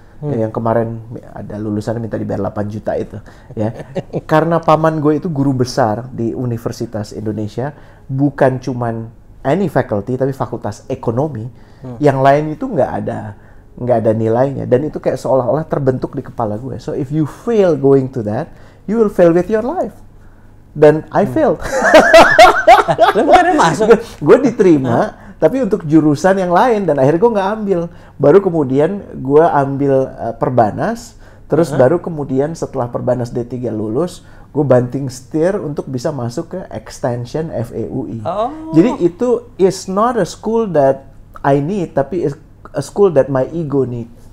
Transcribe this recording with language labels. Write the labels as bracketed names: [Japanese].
[Indonesian] Yang kemarin ada lulusannya minta dibayar 8 juta itu, ya. Karena paman gue itu guru besar di Universitas Indonesia, bukan cuman [English] any faculty, [Indonesian] tapi fakultas ekonomi. Yang lain itu nggak nggak ada nilainya, dan itu kayak seolah-olah terbentuk di kepala gue. [English] So if you fail going to that, you will fail with your life. [Indonesian] Dan [English] I failed. [Indonesian] Lu bukannya masuk? Gue diterima, tapi untuk jurusan yang lain, dan akhirnya gue nggak ambil. Baru kemudian gue ambil Perbanas, terus baru kemudian setelah Perbanas D3 lulus, gue banting setir untuk bisa masuk ke extension FEUI. Jadi itu [English] is not a school that I need, [Indonesian] tapi [English] is a school that my ego need.